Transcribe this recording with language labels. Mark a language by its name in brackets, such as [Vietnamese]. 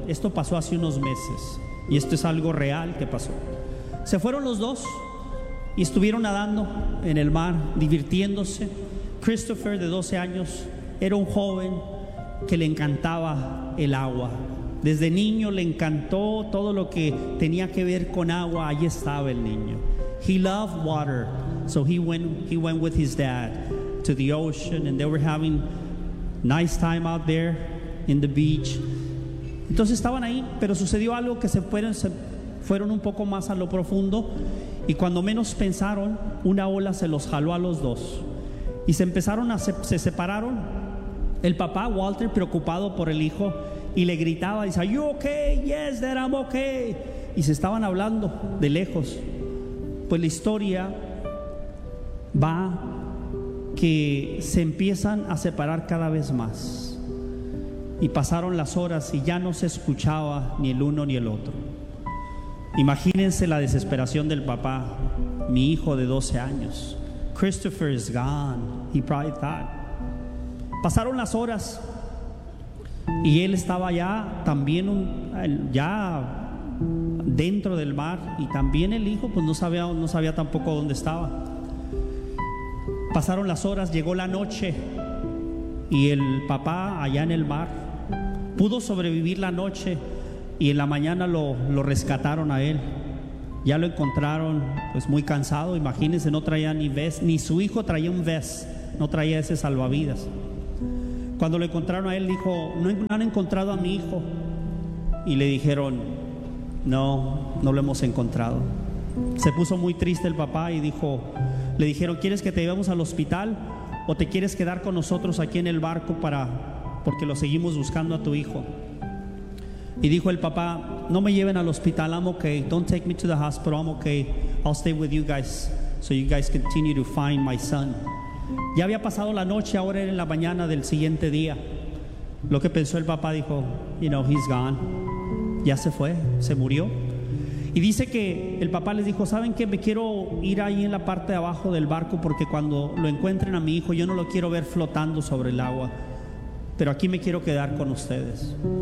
[Spanish] Esto pasó hace unos meses y esto es algo real que pasó. Se fueron los dos, y estuvieron nadando en el mar, divirtiéndose. Christopher, de 12 años, era un joven que le encantaba el agua. Desde niño le encantó todo lo que tenía que ver con agua. Ahí estaba el niño. [English] He loved water, so he went with his dad to the ocean, and they were having nice time out there in the beach. [Spanish] Entonces estaban ahí, pero sucedió algo que se fueron un poco más a lo profundo, y cuando menos pensaron, una ola se los jaló a los dos y se separaron. El papá, Walter, preocupado por el hijo, y le gritaba, dice, [English] "Are you okay? Yes, that I'm okay." [Spanish] Y se estaban hablando de lejos. Pues la historia va que se empiezan a separar cada vez más. Y pasaron las horas y ya no se escuchaba ni el uno ni el otro. Imagínense la desesperación del papá, mi hijo de 12 años. [English] Christopher is gone, he probably thought. [Spanish] Pasaron las horas y él estaba ya también ya dentro del mar, y también el hijo pues no sabía tampoco dónde estaba. Pasaron las horas, llegó la noche y el papá allá en el mar pudo sobrevivir la noche, y en la mañana lo rescataron a él. Ya lo encontraron pues muy cansado. Imagínense, no traía ni vest, ni su hijo traía un vest, no traía ese salvavidas. Cuando lo encontraron a él, dijo, "No han encontrado a mi hijo." Y le dijeron, no lo hemos encontrado." Se puso muy triste el papá y le dijeron, "¿Quieres que te llevemos al hospital o te quieres quedar con nosotros aquí en el barco porque lo seguimos buscando a tu hijo?" Y dijo el papá, "No me lleven al hospital, [English] I'm okay. Don't take me to the hospital, I'm okay. I'll stay with you guys so you guys continue to find my son." [Spanish] Ya había pasado la noche, ahora era en la mañana del siguiente día. Lo que pensó el papá, dijo, [English] "You know, he's gone." [Spanish] Ya se fue, se murió. Y dice que el papá les dijo, "¿Saben qué? Me quiero ir ahí en la parte de abajo del barco, porque cuando lo encuentren a mi hijo, yo no lo quiero ver flotando sobre el agua, pero aquí me quiero quedar con ustedes."